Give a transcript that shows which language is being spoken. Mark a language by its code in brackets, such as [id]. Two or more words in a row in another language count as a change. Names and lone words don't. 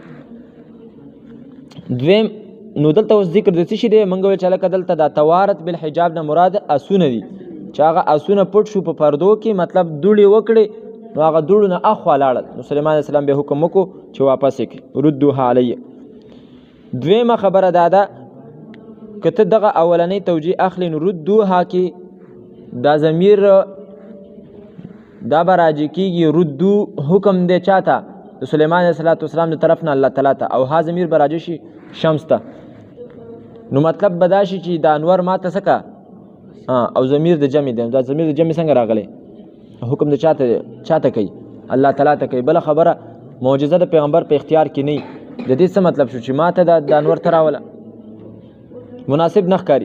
[ps] دویم نو دلته اوس ذکر د څه شي دی موږ ویل چې هلکه دلته دا [ar] توارت بالحجاب [ps] نه مراد اسونه دي چې هغه اسونه پټ شو په پردو کې مطلب دوړې وکړې نو هغه دوړو نه اخوا لاړل نو سلیمان [ar] علیه السلام [ps] بیا حکم وکړو چې واپس یې کړي [ar] ردوها علیه. [ps] دویمه خبره دا ده که ته دغه اولنۍ توجیه اخلي نو ردوها کې دا ضمیر دا به راجع کېږي ردو حکم دی چاته د سلیمان [ar] علیه السلام [ps] د طرف نه [ar] الله تعالی [ps] ته او ها ضمیر به راجع شي شمس ته نو مطلب به دا شي چې دا انور ما ته څه که او ضمیر د جمع دی. دا ضمیر د جمع څنګه راغلی حکم د چاته کوي [ar] الله تعالی [ps] ته کوي. بله خبره معجزه د پیغمبر په اختیار کې نه د دې څه مطلب شو چې ما ته د انور ته راوله مناسب نه ښکاري.